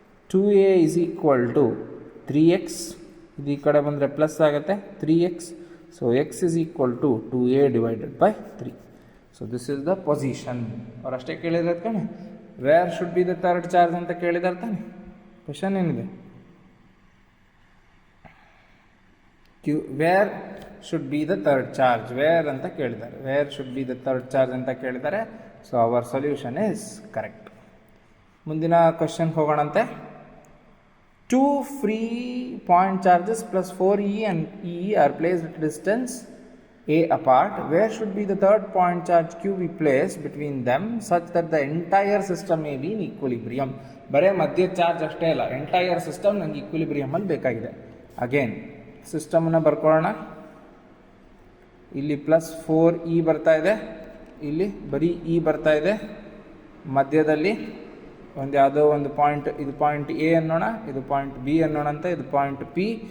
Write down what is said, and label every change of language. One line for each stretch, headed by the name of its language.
English: 2a is equal to 3x.
Kannada: ಇದು ಈ ಕಡೆ ಬಂದರೆ ಪ್ಲಸ್ ಆಗುತ್ತೆ,
English: 3x. So x is equal to 2a divided by 3. So this is the position.
Kannada: ಅವ್ರು ಅಷ್ಟೇ ಕೇಳಿದಾರೆ ತಾನೆ,
English: where should be the third charge
Kannada: ಅಂತ ಕೇಳಿದಾರೆ ತಾನೆ. ಕ್ವಶನ್ ಏನಿದೆ,
English: Q, where should be the third charge?
Kannada: Where ಅಂತ ಕೇಳಿದ್ದಾರೆ.
English: Where should be the third charge
Kannada: ಅಂತ ಕೇಳಿದ್ದಾರೆ.
English: So our solution is correct.
Kannada: ಮುಂದಿನ question ಹೋಗೋಣಂತೆ.
English: 2 free point charges plus 4E and E are placed at distance A apart. Where should be the third point charge Q be placed between them such that the entire system may be in equilibrium?
Kannada: ಬರೇ ಮಧ್ಯ charge ಅಷ್ಟೇ ಅಲ್ಲ, entire system ನಂಗೆ ಈಕ್ವಿಲಿಬ್ರಿಯಮಲ್ಲಿ ಬೇಕಾಗಿದೆ. Again ಸಿಸ್ಟಮನ್ನು ಬರ್ಕೊಳ್ಳೋಣ. ಇಲ್ಲಿ plus 4E ಬರ್ತಾ ಇದೆ, ಇಲ್ಲಿ ಬರೀ E ಬರ್ತಾ ಇದೆ. ಮಧ್ಯದಲ್ಲಿ ಒಂದು ಯಾವುದೋ ಒಂದು ಪಾಯಿಂಟ್, ಇದು ಪಾಯಿಂಟ್ ಎ ಅನ್ನೋಣ, ಇದು ಪಾಯಿಂಟ್ ಬಿ ಅನ್ನೋಣ ಅಂತ, ಇದು ಪಾಯಿಂಟ್ ಪಿ.